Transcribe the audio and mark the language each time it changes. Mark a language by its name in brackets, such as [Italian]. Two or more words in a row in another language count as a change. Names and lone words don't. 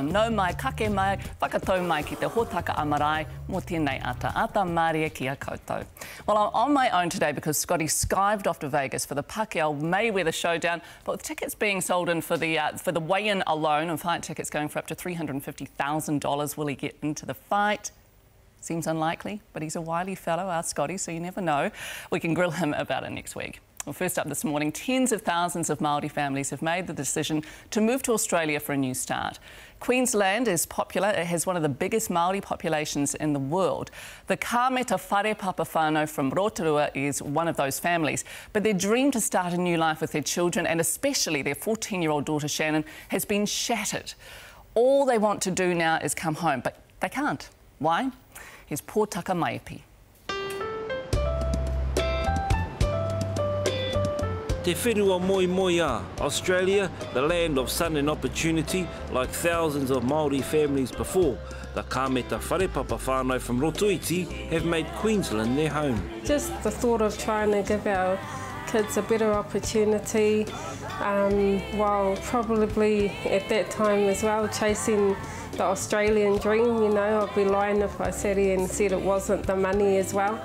[Māori] Nau mai, kake mai, whakatau mai ki te hōtaka a Marae, mō tēnei ata Maria kia koutou. [English] Well, I'm on my own today because Scotty skived off to Vegas for the Pacquiao Mayweather showdown, but with tickets being sold in for the weigh-in alone and fight tickets going for up to $350,000, will he get into the fight? Seems unlikely, but he's a wily fellow, our Scotty, so you never know. We can grill him about it next week. Well, first up this morning, tens of thousands of Māori families have made the decision to move to Australia for a new start. Queensland is popular. It has one of the biggest Māori populations in the world. The kameta-wharepapa whānau from Rotorua is one of those families. But their dream to start a new life with their children, and especially their 14-year-old daughter Shannon, has been shattered. All they want to do now is come home, but they can't. Why? Here's pōtaka Maipi. [Māori] Te whenua moi moi a, [English] Australia, the land of sun and opportunity, like thousands of Māori families before. The kameta-wharepapa whānau from Rotoiti have made Queensland their home. Just the thought of trying to give our kids a better opportunity, while probably at that time as well chasing the Australian dream. You know, I'd be lying if I sat here and said it wasn't the money as well.